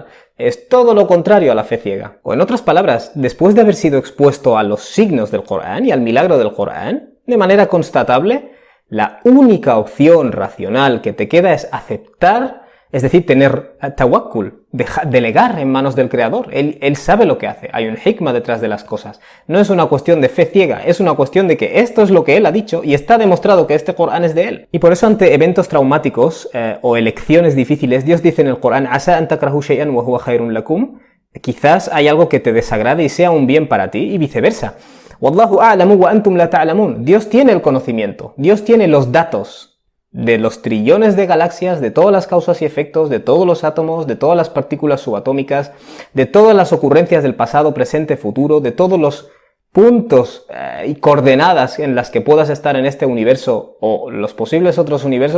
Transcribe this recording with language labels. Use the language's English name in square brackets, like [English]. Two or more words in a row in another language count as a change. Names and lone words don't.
[Spanish] Es todo lo contrario a la fe ciega. O en otras palabras, después de haber sido expuesto a los signos del Corán y al milagro del Corán, de manera constatable, la única opción racional que te queda es aceptar, es decir, tener tawakkul, delegar en manos del Creador. Él sabe lo que hace, hay un hikmah detrás de las cosas. No es una cuestión de fe ciega, es una cuestión de que esto es lo que Él ha dicho y está demostrado que este Corán es de Él. Y por eso ante eventos traumáticos o elecciones difíciles, Dios dice en el Corán, [Arabic] «عسى أن تكرهوا شيئا وهو خير لكم», [Spanish] quizás hay algo que te desagrade y sea un bien para ti y viceversa. [Arabic] والله يعلم وأنتم لا تعلمون. [Spanish] Dios tiene el conocimiento, Dios tiene los datos de los trillones de galaxias, de todas las causas y efectos, de todos los átomos, de todas las partículas subatómicas, de todas las ocurrencias del pasado, presente, futuro, de todos los puntos y coordenadas en las que puedas estar en este universo o los posibles otros universos.